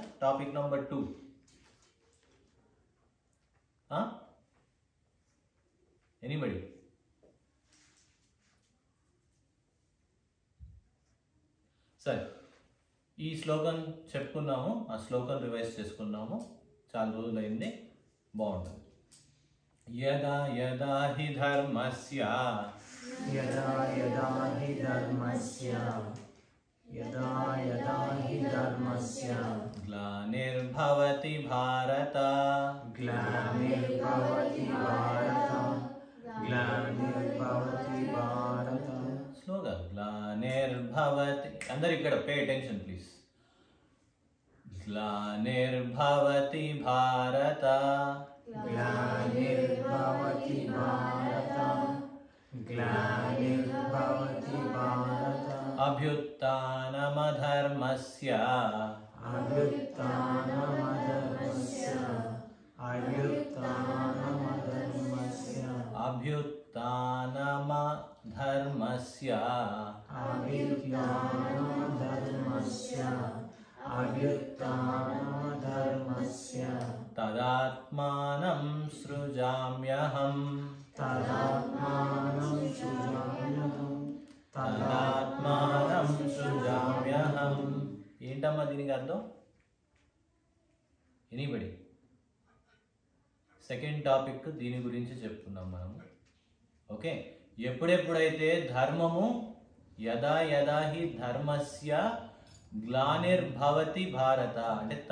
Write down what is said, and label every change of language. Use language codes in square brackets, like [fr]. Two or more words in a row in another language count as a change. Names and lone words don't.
[en] topic number 2 anybody? [te] సరే, ఈ శ్లోకం చెప్పుకున్నాము, ఆ శ్లోకం రివైజ్ చేసుకున్నాము. చాలా రోజులైంది, బాగుంటుంది. [sa] యదా యదా హి ధర్మస్య. యదా యదా హి ధర్మస్య. యదా యదా హి ధర్మస్య. గ్లానిర్భవతి భారత. గ్లానిర్భవతి భారత. గ్లానిర్భవతి భారత. [te] స్లోగా గ్లానిర్భవతి. అందరు ఇక్కడ [en] pay attention please. [sa] ग्लानिर्भवति भारत ग्लानिर्भवति भारत ग्लानिर्भवति भारत अभ्युत्थानमधर्मस्य अभ्युत्थानमधर्मस्य अभ्युत्थानमधर्मस्य अभ्युत्थानमधर्मस्य अभ्युत्थानमधर्मस्य अभ्युत्थानमधर्मस्य तदात्मानं सृजाम्यहम् तदात्मानं सृजाम्यहम् తదాత్మానం సృజామ్యహం. [te] ఏంటమ్మా దీనికి అర్థం? ఎనీబడి? [en] second topic [te] దీని గురించి చెప్పుకున్నాం మనము. ఓకే, ఎప్పుడెప్పుడైతే ధర్మము [sa] యదా యదా హి ధర్మస్య గ్లానిర్భవతి భారత [te] అంటే